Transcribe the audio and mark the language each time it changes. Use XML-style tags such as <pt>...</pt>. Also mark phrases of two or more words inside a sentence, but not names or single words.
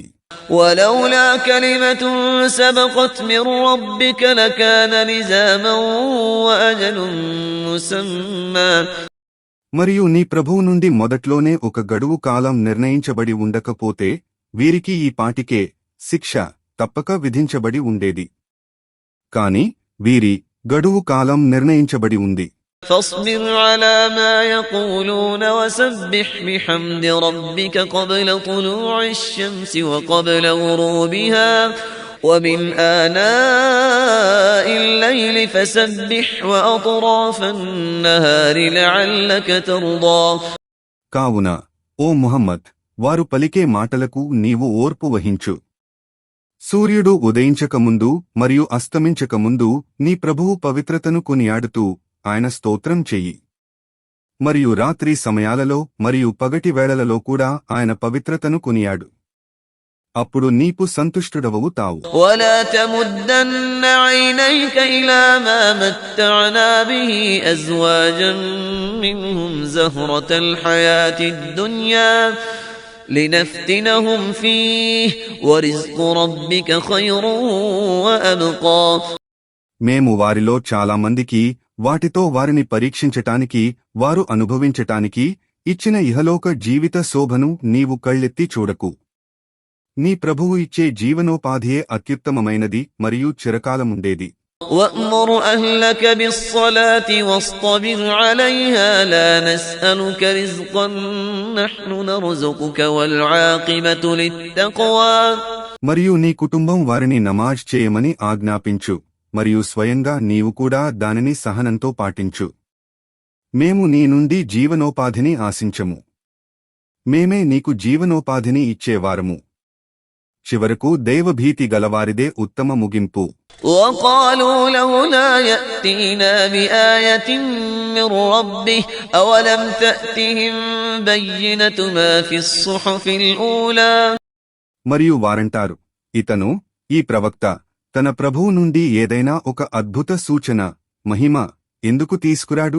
<ar>ولولا كلمة سبقت من ربك لكان لزاما وأجل مسمى.</ar> <te>మరియు నీ ప్రభువు నుండి మొదట్లోనే ఒక గడువు కాలం నిర్ణయించబడి ఉండకపోతే వీరికి ఈ పాటికే శిక్ష తప్పక విధించబడి ఉండేది. కాని వీరి గడువు కాలం నిర్ణయించబడి ఉంది.</te> <ar>فاصبر على ما يقولون وسبح بحمد ربك قبل طلوع الشمس وقبل غروبها ومن آناء الليل فسبح وأطراف النهار لعلك ترضى.</ar> <te>కావున ఓ ముహమ్మద్, వారు పలికే మాటలకు నీవు ఓర్పు వహించు. సూర్యుడు ఉదయించకముందు మరియు అస్తమించకముందు నీ ప్రభువు పవిత్రతను కొనియాడుతూ ఆయన స్తోత్రం చెయ్యి. మరియు రాత్రి సమయాలలో మరియు పగటి వేళలలో కూడా ఆయన పవిత్రతను కొనియాడు. అప్పుడు నీకు సంతుష్టుడవవుతావు.</te> <ar>ولا تمدن عينيك إلى ما متعنا به أزواجا منهم زهرة الحياة الدنيا لنفتنهم فيه ورزق ربك خير وأبقى.</ar> <te>మేము వారిలో చాలా మందికి వాటితో వారిని పరీక్షించటానికి వారు అనుభవించటానికి ఇచ్చిన ఇహలోక జీవిత శోభను నీవు కళ్ళెత్తి చూడకు. నీ ప్రభువు ఇచ్చే జీవనోపాధియే అత్యుత్తమమైనది మరియు చిరకాలముండేది.</te> <ar>وأمر أهلك بالصلاة واصطبر عليها لا نسألك رزقا نحن نرزقك والعاقبة للتقوى.</ar> <te>మరియు నీ కుటుంబం వారిని నమాజ్ చేయమని ఆజ్ఞాపించు, మరియు స్వయంగా నీవు కూడా దానిని సహనంతో పాటించు. మేము నీ నుండి జీవనోపాధిని ఆశించము, మేమే నీకు జీవనోపాధిని ఇచ్చేవారము. చివరకు దైవభీతి గలవారిదే ఉత్తమ ముగింపు.</te> <ar>وقالوا لولا يأتينا بآية من ربه أولم تأتهم بينة ما في الصحف الأولى.</ar> <te>మరియు వారంటారు, ఇతను ఈ ప్రవక్త తన ప్రభువు నుండి ఏదైనా ఒక అద్భుత సూచన మహిమ ఎందుకు తీసుకురాడు?</te>